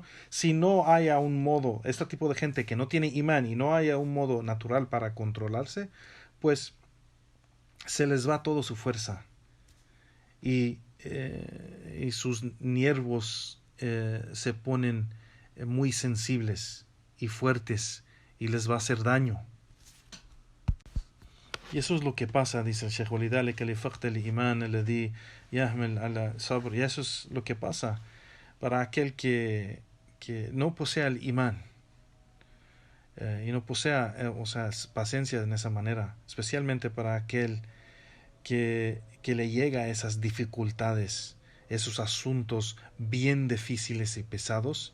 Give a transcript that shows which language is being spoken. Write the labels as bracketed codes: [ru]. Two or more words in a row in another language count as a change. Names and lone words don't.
[es] Si no haya un modo, este tipo de gente que no tiene imán y no haya un modo natural para controlarse, pues se les va toda su fuerza y sus nervios se ponen muy sensibles y fuertes y les va a hacer daño. Y eso es lo que pasa, dice el Sheikh, [ar] ولذلك لفقد الإيمان الذي يحمل على الصبر. [es] Y eso es lo que pasa para aquel que no posea el imán y no posea paciencia en esa manera, especialmente para aquel que le llega a esas dificultades, esos asuntos bien difíciles y pesados.